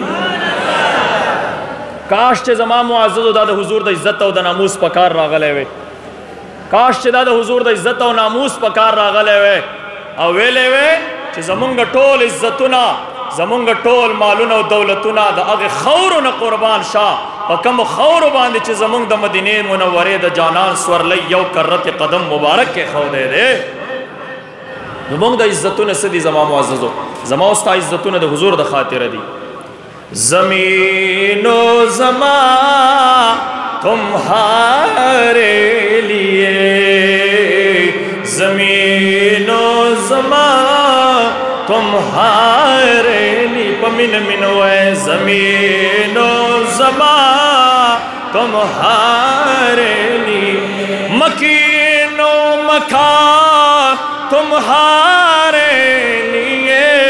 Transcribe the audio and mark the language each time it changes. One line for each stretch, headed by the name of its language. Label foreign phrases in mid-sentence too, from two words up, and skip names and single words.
Pashto: کاش چې زما معززو دا د حضور د عزت او د ناموس په کار راغلی وی کاش چې دا د حضور د عزت او ناموس په کار راغلی وی او ویلی وی چې زمونږ ټول عزتونه زمونږ ټول مالونه او دولتونه د هغې خاورو نه قربان شه په کومو خاورو باندې چې زمونږ د مدینې منورې د جانان سورلی یو کرت قدم مبارک کې ښودی دی زمونږ د عزتونه څه دي زما معززو زما او ستا عزتونه د حضور د خاطره دي
Urdu: زمین و زمان تمہارے لیے زمین و زمان تمہارے لیے پمن منوے زمین و زمان تمہارے لیے مکین و مکان تمہارے لیے